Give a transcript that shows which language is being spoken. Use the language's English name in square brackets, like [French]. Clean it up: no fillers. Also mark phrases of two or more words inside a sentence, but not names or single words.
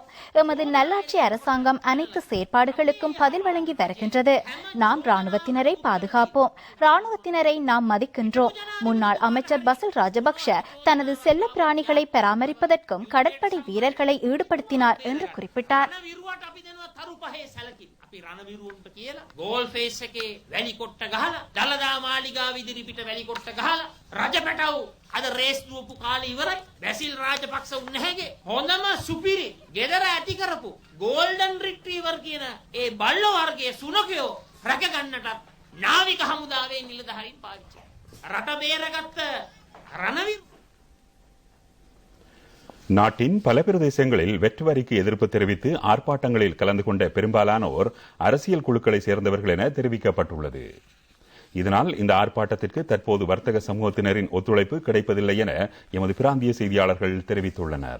[Tamil] எமது நல்லாட்சி அரசாங்கம் அனைத்து செயற்பாடுகளுக்கும் பதில் வழங்கி வருகின்றது. நாம் ராணுவத்தினரை பாதுகாப்போம். ராணுவத்தினரை நாம் மதிக்கின்றோம். முன்னாள் அமைச்சர் பசில் ராஜபக்ஷ தனது செல்ல பிராணிகளை பராமரிப்பதற்கும் கடற்படை வீரர்களை ஈடுபடுத்தினார் என்று குறிப்பிட்டார். [Sinhala] අපි රණවිරුවන්ට කියලා ගෝල් ෆේස් එකේ වැලි කොට්ට ගහලා දලදා මාලිගාව ඉදිරිපිට වැලි කොට්ට ගහලා රජපැටව් අද රේස් දුවපු කාලේ ඉවරයි. බැසිල් රාජපක්ෂ උන්නේගේ හොඳම සුපිරි ගෙදර ඇති කරපු [English] Golden Retriever [Sinhala] කියන ඒ බල්ලෝ වර්ගයේ සුනකයෝ රැක ගන්නටත් නාවික හමුදාවේ නිලධාරීන් පාවිච්චි රට බේරගත්ත රණවිරු. [Tamil] நாட்டின் பல பிரதேசங்களில் வெற்று வரிக்கு எதிர்ப்பு தெரிவித்து ஆர்ப்பாட்டங்களில் கலந்து கொண்ட பெரும்பாலானோர் அரசியல் குழுக்களை சேர்ந்தவர்கள் என தெரிவிக்கப்பட்டுள்ளது. இதனால் இந்த ஆர்ப்பாட்டத்திற்கு தற்போது வர்த்தக சமூகத்தினரின் ஒத்துழைப்பு கிடைப்பதில்லை என எமது பிராந்திய செய்தியாளர்கள் தெரிவித்துள்ளனர்.